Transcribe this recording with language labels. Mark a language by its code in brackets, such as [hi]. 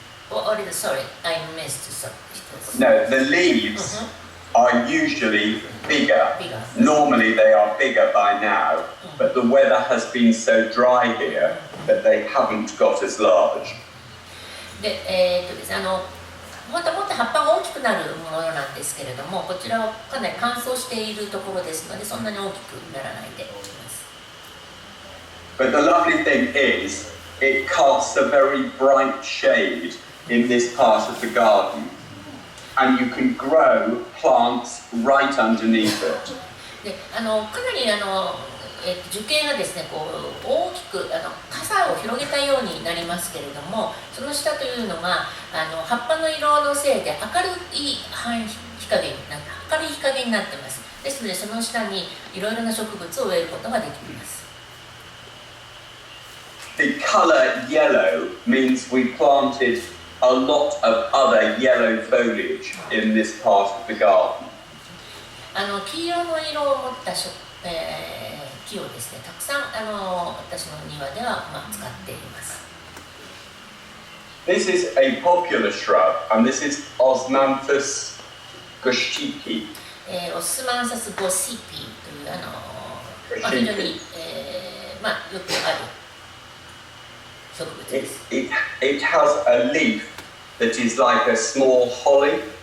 [en] What is sorry, I missed something. No, the leaves are usually bigger. Normally they are bigger by now, but the weather has been so dry here that they haven't got as large. [ja] で、ですね、もっと葉っぱが大きくなるものなんですけれども、こちらはかなり乾燥しているところですので、そんなに大きくならないでおります。 [en] But the lovely thing is, it casts a very bright shade in this part of the garden, and you can grow plants right underneath it. [ja] でかなり樹形がですね、こう大きく傘を広げたようになりますけれども、その下というのが葉っぱの色のせいで明るい日陰になっています。ですのでその下にいろいろな植物を植えることができます。 [en] The color yellow means we planted a lot of other yellow foliage in this part of the garden. [ja] 黄色の色を持った木をですね、たくさん私の庭では使っています。 [en] This is a popular shrub, and this is Osmanthus goshiki. [ja] オスマンサスゴシピという非常によくある植物です。 [en] It has a leaf that is like a small holly.